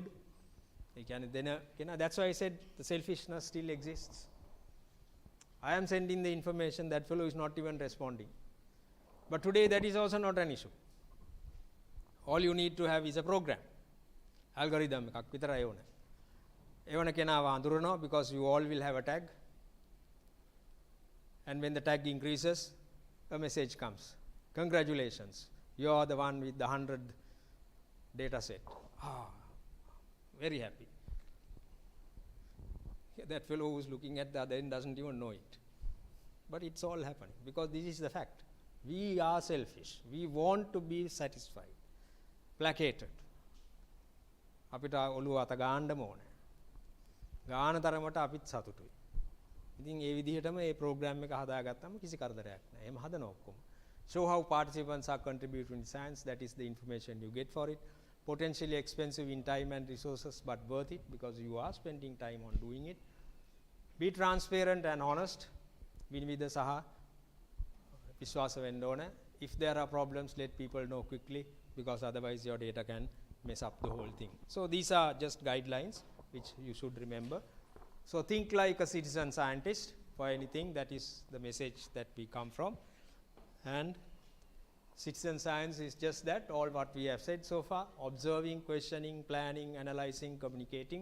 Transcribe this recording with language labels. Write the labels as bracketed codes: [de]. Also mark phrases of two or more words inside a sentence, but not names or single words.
[en] That's why I said the selfishness still exists. I am sending the information, that fellow is not even responding. But today that is also not an issue. All you need to have is a program. Algorithm [si] එකක් විතරයි ඕනේ. එවන කෙනාව අඳුරනවා [en] because you all will have a tag. And when the tag increases, a message comes. Congratulations, you are the one with the 100 data set. Very happy. That fellow who is looking at the other end doesn't even know it. But it's all happening because this is the fact. We are selfish. We want to be satisfied, placated. [si] අපිට ඔළුව අත ගන්නම ඕනේ. ගාන තරමට අපිත් සතුටුයි. ඉතින් ඒ විදිහටම මේ ප්‍රෝග්‍රෑම් එක හදාගත්තම කිසි කරදරයක් නැහැ. එහෙම හදනවා ඔක්කොම. [en] Show how participants are contributing to science. That is the information you get for it. Potentially expensive in time and resources, but worth it because you are spending time on doing it. Be transparent and honest. [si] විනිවිද සහ විශ්වාස වෙන්න ඕනේ. [en] If there are problems, let people know quickly because otherwise your data can mess up the whole thing. So these are just guidelines which you should remember. So think like a citizen scientist for anything. That is the message that we come from. And citizen science is just that, all what we have said so far: observing, questioning, planning, analyzing, communicating.